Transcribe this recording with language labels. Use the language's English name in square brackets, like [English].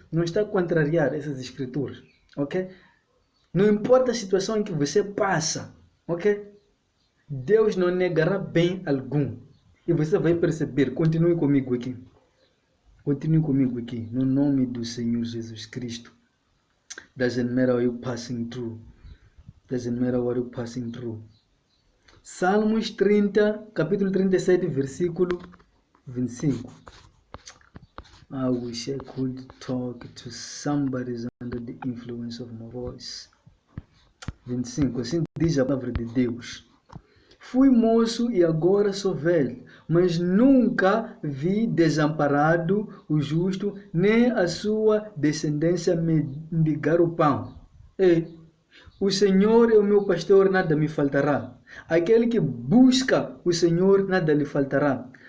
[Portuguese] Não está a contrariar essas escrituras, ok? Não importa a situação em que você passa, ok? Deus não negará bem algum. E você vai perceber. Continue comigo aqui. Continue comigo aqui. No nome do Senhor Jesus Cristo. [English] Doesn't matter what you're passing through. Doesn't matter what you're passing through. [Portuguese] Salmos 30, capítulo 37, versículo 25. [English] I wish I could talk to somebody under the influence of my voice. 25. [Portuguese] Assim diz a palavra de Deus. Fui moço e agora sou velho, mas nunca vi desamparado o justo, nem a sua descendência mendigar o pão. O Senhor é o meu pastor, nada me faltará. Aquele que busca o Senhor, nada lhe faltará.